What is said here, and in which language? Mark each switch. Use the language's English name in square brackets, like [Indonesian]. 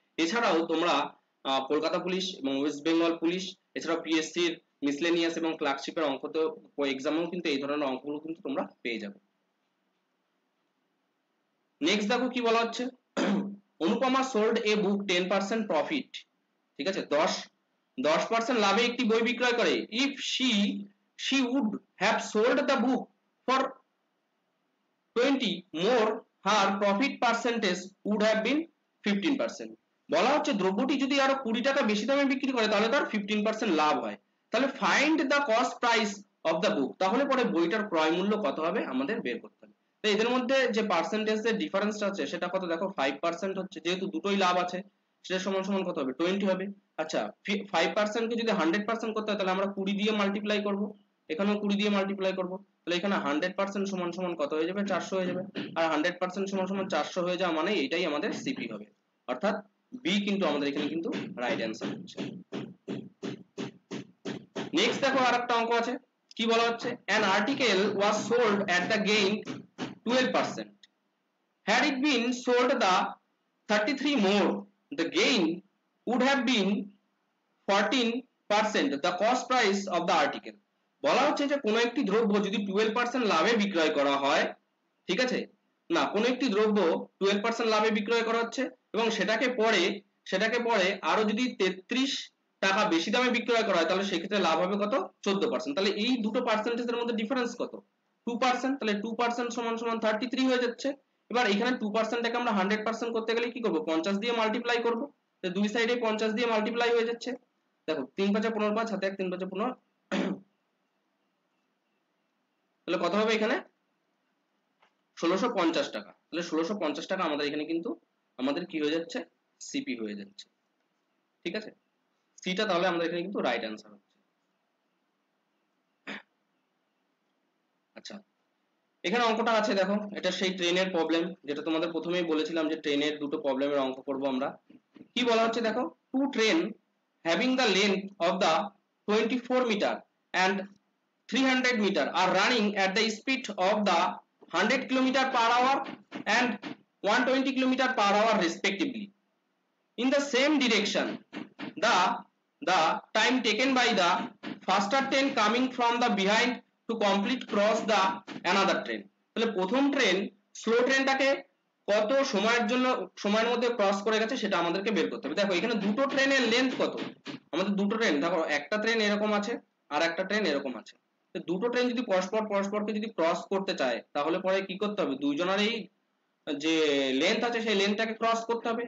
[Bangla] এছাড়াও তোমরা কলকাতা পুলিশ এবং ওয়েস্ট বেঙ্গল পুলিশ, এছাড়াও পিএসসির মিসলেনিয়াস এবং ক্লার্কশিপের অঙ্কতেও এক্সামেও কিন্তু এই ধরনের অঙ্কগুলো কিন্তু তোমরা পেয়ে যাবে। নেক্সট দেখো কি বলা হচ্ছে, অনুপমা [English] sold a book 10% profit, [Bangla] ঠিক আছে, 10% লাভে একটি বই বিক্রয় করে। [English] If she would have sold the book for 20 more, her profit percentage would have been 15%। [Bangla] বলা হচ্ছে দ্রব্যটি যদি আরো 20 টাকা বেশি দামে বিক্রি করে তাহলে তার 15% লাভ হয়। তাহলে [English] find the cost price of the book, [Bangla] তাহলে পরে বইটার ক্রয় মূল্য কত হবে আমাদের বের করতে হবে। তো এদের মধ্যে যে পার্সেন্টেজের ডিফারেন্সটা আছে সেটা কত দেখো 5% হচ্ছে, যেহেতু দুটোই লাভ আছে সেটা সমান সমান কত হবে 20 হবে। আচ্ছা 5% কে যদি 100% করতে হয় তাহলে আমরা 20 দিয়ে মাল্টিপ্লাই করব, এখানেও 20 দিয়ে মাল্টিপ্লাই করব, তাহলে এখানে 100% সমান সমান কত হয়ে যাবে 400 হয়ে যাবে। আর 100% সমান সমান 400 হয়ে যাওয়া মানে এটাই আমাদের সিপি হবে, অর্থাৎ বি কিন্তু আমাদের এখানে কিন্তু রাইট অ্যান্সার হচ্ছে। [English] next [Bangla] দেখো আরেকটা অঙ্ক আছে, কি বলা হচ্ছে [English] an article was sold at the gain 12%, had it been sold the 33 more the gain would have been 14%, the cost price of the article। [Bangla] বলা হচ্ছে যে কোনো একটি দ্রব্য যদি 12% লাভে বিক্রয় করা হয়, ঠিক আছে, না কোনো একটি দ্রব্য 12% লাভে বিক্রয় করা হচ্ছে এবং সেটাকে পরে আরো যদি 33 টাকা বেশি দামে বিক্রয় করা হয় তাহলে সেক্ষেত্রে লাভ হবে কত 14%। তাহলে এই দুটো পার্সেন্টেজের মধ্যে ডিফারেন্স কত 2%, তাহলে 2% সমান সমান 33 হয়ে যাচ্ছে। এবার এখানে 2% টাকে আমরা 100% করতে গেলে কি করব 50 দিয়ে মাল্টিপ্লাই করব, তো দুই সাইডে 50 দিয়ে মাল্টিপ্লাই হয়ে যাচ্ছে। দেখো 3 5 15 5 হাতে 1 3 5 15, তাহলে কত হবে এখানে 1650 টাকা। তাহলে 1650 টাকা আমাদের এখানে কিন্তু আমাদের কি হয়ে যাচ্ছে, সিপি হয়ে যাচ্ছে। ঠিক আছে, সিটা তাহলে আমাদের এখানে কিন্তু রাইট অ্যান্সার হচ্ছে। আচ্ছা, এখানে অঙ্কটা আছে দেখো, এটা সেই ট্রেনের প্রবলেম, যেটা তোমাদের প্রথমেই বলেছিলাম যে ট্রেনের দুটো প্রবলেমের অঙ্ক করব আমরা। কি বলা হচ্ছে দেখো, [English] Two train having the length of the 24 metre and 300 meter are running at the speed of the 100 kilometer per hour and 120 kilometer per hour respectively in the same direction. The time taken by the faster train coming from the behind to complete cross the another train. [Bangla] তাহলে প্রথম train slow ট্রেনটাকে কত সময়ের মধ্যে cross করে গেছে সেটা আমাদেরকে বের করতে হবে। দেখো এখানে দুটো ট্রেনের লেন্থ কত, আমাদের দুটো ট্রেন, দেখো একটা ট্রেন এরকম আছে আর একটা ট্রেন এরকম আছে। দুটো ট্রেন যদি পরস্পরকে যদি ক্রস করতে চায় তাহলে পরে কি করতে হবে, দুইজনেরই যে লেন্থ আছে সেই লেন্থটাকে ক্রস করতে হবে।